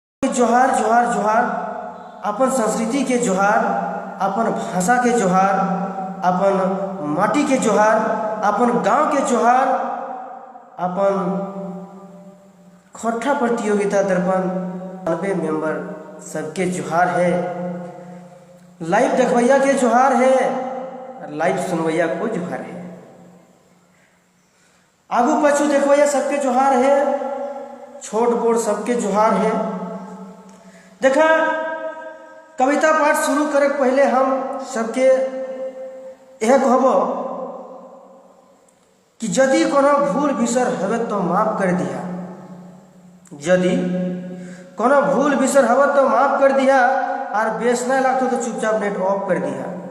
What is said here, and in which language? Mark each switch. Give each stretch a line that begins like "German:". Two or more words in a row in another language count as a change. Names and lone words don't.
Chhattisgarhi: जोहार जोहार जोहार, अपन संस्कृति के जोहार, अपन भाषा के जोहार, अपन माटी के जोहार, अपन गांव के जोहार, अपन खोट्ठा प्रतियोगिता दर्पण 90 मेंबर सबके जोहार है। लाइव देखवैया के जोहार है, लाइव सुनवैया को जोहार है। आगू पछू देखवैया सबके जोहार है, छोट बोड़ सबके जोहार है। देखा, कविता पाठ शुरू करे पहले हम सबके यह कहबो कि यदि कोनो भूल बिसर हवे तो माफ कर दिया, यदि कोनो भूल बिसर हवे तो माफ कर दिया, और बेस नहीं लगता तो चुपचाप
English: net off
Chhattisgarhi: कर दिया।